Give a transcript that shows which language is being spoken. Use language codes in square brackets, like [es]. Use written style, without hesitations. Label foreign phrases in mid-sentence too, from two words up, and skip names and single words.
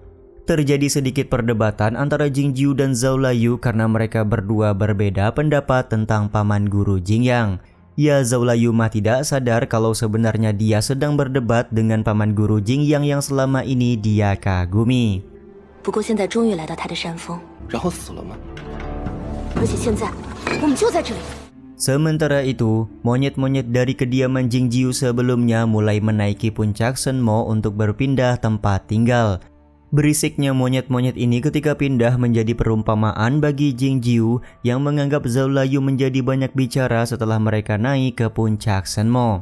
[id] Terjadi sedikit perdebatan antara Jing Jiu dan Zhao Layu karena mereka berdua berbeda pendapat tentang paman guru Jingyang. Ya, Zhao Layu mah tidak sadar kalau sebenarnya dia sedang berdebat dengan paman guru Jingyang yang selama ini dia kagumi. [zh] 不过现在终于来到他的山峰，然后死了吗？而且现在我们就在这里。 [id] Sementara itu, monyet-monyet dari kediaman Jing Jiu sebelumnya mulai menaiki puncak Shenmo untuk berpindah tempat tinggal. Berisiknya monyet-monyet ini ketika pindah menjadi perumpamaan bagi Jing Jiu yang menganggap Zhao Layu menjadi banyak bicara setelah mereka naik ke puncak Shenmo.